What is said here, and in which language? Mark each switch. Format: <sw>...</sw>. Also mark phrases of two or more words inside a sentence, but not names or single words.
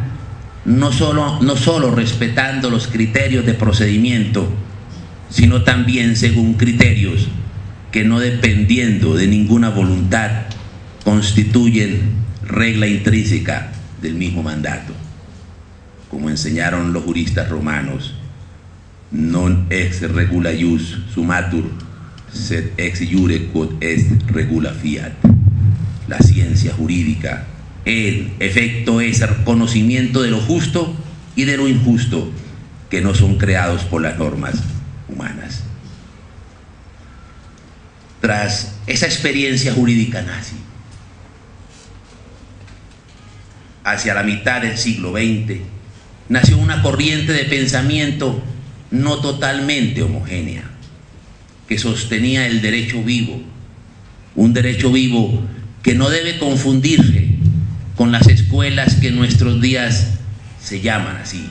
<es>no solo respetando los criterios de procedimiento, sino también según criterios que, no dependiendo de ninguna voluntad, constituyen regla intrínseca del mismo mandato, como enseñaron los juristas romanos</es> <la>non ex regula ius sumatur, sed ex iure quod est regula fiat.</la> <es>La ciencia jurídica, en efecto, es el conocimiento de lo justo y de lo injusto, que no son creados por las normas humanas. Tras esa experiencia jurídica nazi, hacia la mitad del siglo XX, nació una corriente de pensamiento no totalmente homogénea, que sostenía el derecho vivo, un derecho vivo que no debe confundirse con las escuelas que en nuestros días se llaman así.</es>